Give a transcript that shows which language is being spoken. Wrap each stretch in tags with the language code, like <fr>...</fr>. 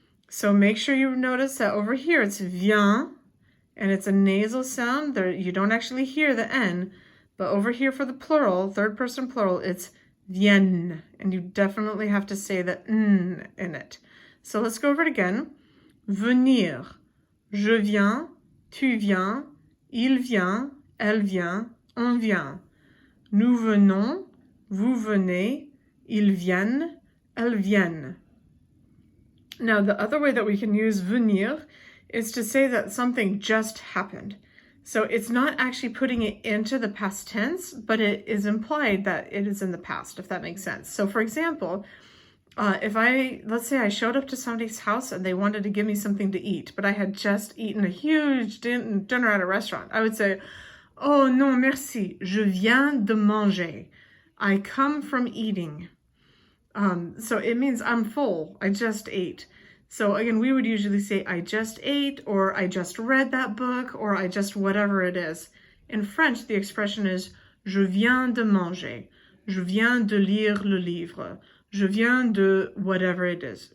<en>So make sure you notice that over here it's vient, and it's a nasal sound. There, you don't actually hear the N, but over here for the plural, third person plural, it's vienne, and you definitely have to say the N in it. So let's go over it again.</en> <fr>Venir, je viens, tu viens, il vient, elle vient, on vient. Nous venons, vous venez, ils viennent, elles viennent.</fr> <en>Now, the other way that we can use venir is to say that something just happened. So it's not actually putting it into the past tense, but it is implied that it is in the past, if that makes sense. So for example, let's say I showed up to somebody's house and they wanted to give me something to eat, but I had just eaten a huge dinner at a restaurant. I would say,</en> <fr>oh non, merci, je viens de manger.</fr> <en>I come from eating. So it means I'm full, I just ate. So again, we would usually say, I just ate, or I just read that book, or I just whatever it is. In French, the expression is,</en> <fr>je viens de manger. Je viens de lire le livre. Je viens de</fr> <en>whatever it is.</en>